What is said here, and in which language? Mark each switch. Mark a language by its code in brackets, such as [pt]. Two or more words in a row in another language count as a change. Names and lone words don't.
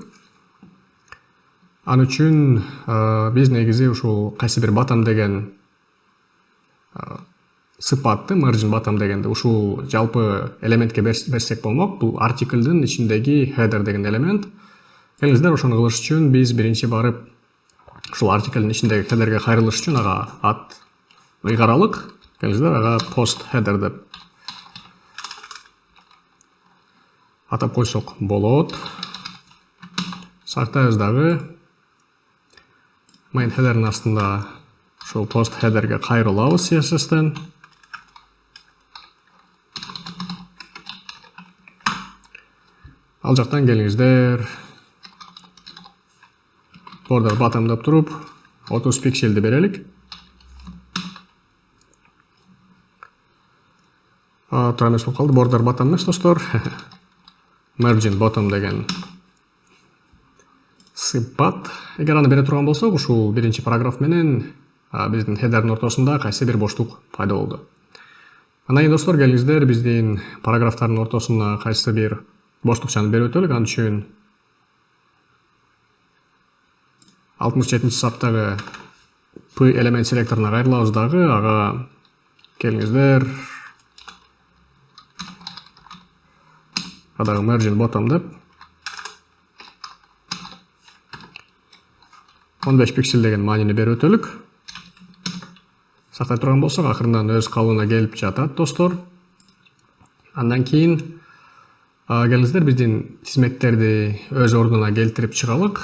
[ky] Аны үчүн биз негизи ушул кайсы бир bottom деген сыпатты, [en] margin bottom [ky] дегенди ушул жалпы элементке берсек болмок. Бул артиклдин ичиндеги header деген элемент. Келиңиздер ошону кылыш үчүн биз биринчи барып ушул артиклдин ичиндеги headerге кайрылыш үчүн ага ат ыйгаралык. Келиңиздер ага [en] post header [ky] деп атап койсок болот. Сактайбыз дагы. [en] Main header'ın [ky] астында ушул [en] post header'ге [ky] кайрылабыз CSS'тен. Ал жактан келиңиздер [en] border bottom [ky] деп туруп 30 пикселди берелик. Туура эмес болуп калды. [en] Border bottom [ky] эмес достор. [en] Margin bottom [ky] деген сыпат. Эгер аны бере турган болсок, ушул биринчи параграф менен биздин header'дин ортосунда кайсы бир боштук пайда болду. Андан кийин достор, келиңиздер биздин параграфтардын ортосуна кайсы бир боштукчаны берип өтөлүк. Ал үчүн 67 саптагы P элемент селекторуна кайрылабыз дагы, ага келиңиздер. Адагы [en] margin bottom [ky] деп 15 пиксель деген маанини берип өтөлүк. Сактай турган болсок, акырындан өз калыбына келип жатат, достор. Андан кийин келиңиздер биздин тизмектерди өз ордуна келтирип чыгалык.